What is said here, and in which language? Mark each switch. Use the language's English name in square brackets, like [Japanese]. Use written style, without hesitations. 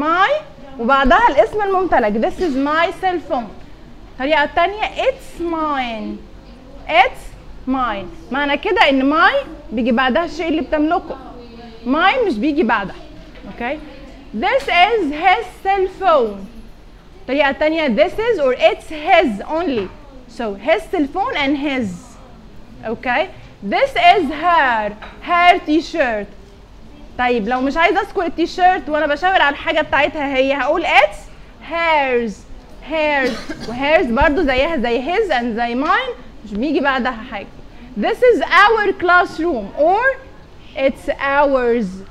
[Arabic] My وبعدها الاسم الممتلك. [English] This is my cell phone. [Arabic] الطريقة الثانية [English] It's mine. It's mine. [Arabic] معنى كده ان my بيجي بعدها الشيء اللي بتملكه. My مش بيجي بعدها. [English] Okay. This is his cell phone. [Arabic] الطريقة الثانية [English] This is or it's his only. So his cell phone and his. Okay. This is her. Her t-shirt. [Arabic] طيب لو مش عايزه اذكر التيشيرت وانا بشاور على الحاجه بتاعتها هي هقول [English] It's hers. [Arabic] هيرز وهيرز برضو زيها زي هيز اند زي ماين مش بيجي بعدها حاجه. [English] This is our classroom or it's ours.